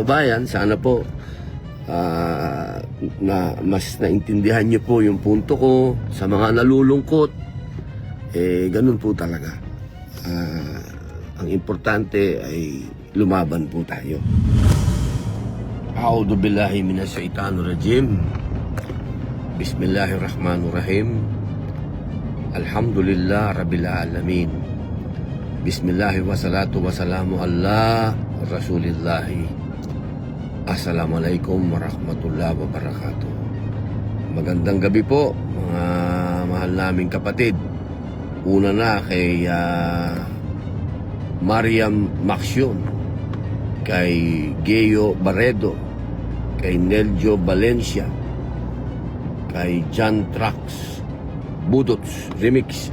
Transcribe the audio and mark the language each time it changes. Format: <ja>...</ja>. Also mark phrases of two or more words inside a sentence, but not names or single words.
<tl>kababayan, sana po na mas naintindihan niyo po yung punto ko. Sa mga nalulungkot, ganun po talaga. Ang importante ay lumaban po tayo.</tl> <ar>أعوذ بالله من الشيطان الرجيم. بسم الله الرحمن الرحيم. الحمد لله رب العالمين. بسم الله والصلاة والسلام على رسول الله. السلام عليكم ورحمة الله وبركاته.</ar> <tl>Magandang gabi po mga mahal naming kapatid. Una na kay Mariam Maxion, kay Geo Barredo, kay Neljo Valencia, kay John Trax Budots Remix.</tl>